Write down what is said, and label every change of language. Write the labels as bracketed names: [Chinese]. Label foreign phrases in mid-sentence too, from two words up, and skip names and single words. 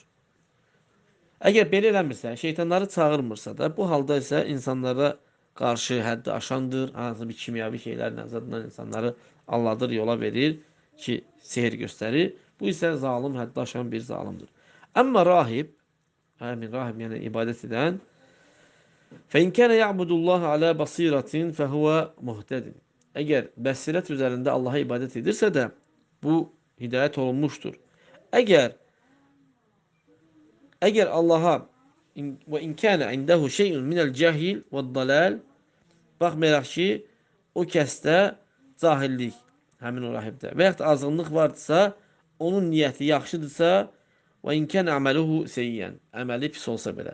[Azerbaijani] Əgər belə eləmirsə, şeytanları çağırmırsa da, bu halda isə insanlara qarşı həddi aşandır, hansı bir kimyavi şeylərlə zadından insanları alladır, yola verir ki, sehir göstərir. Bu isə zalim, həddi aşan bir zalimdir. Amma rahib, rahib yəni ibadət edən, [Arabic] فَاِنْ كَانَ يَعْبُدُ اللّٰهَ عَلَى بَصِيرَةٍ فَهُوَ مُهْتَدٍ. [Azerbaijani] Əgər bəsirət üzərində Allaha ibadət edirsə də, bu hidayət olunmuşdur. Əgər Allaha və [Arabic] إن كان عنده شيء من الجهل والضلال, [Azerbaijani] baxmayaraq ki, o kəsdə cahillik, həmin o rahibdə və yaxud da azğınlıq vardısa, onun niyyəti yaxşıdırsa, və [Arabic] إن كان عمله سيئا, [Azerbaijani] əməli pis olsa belə.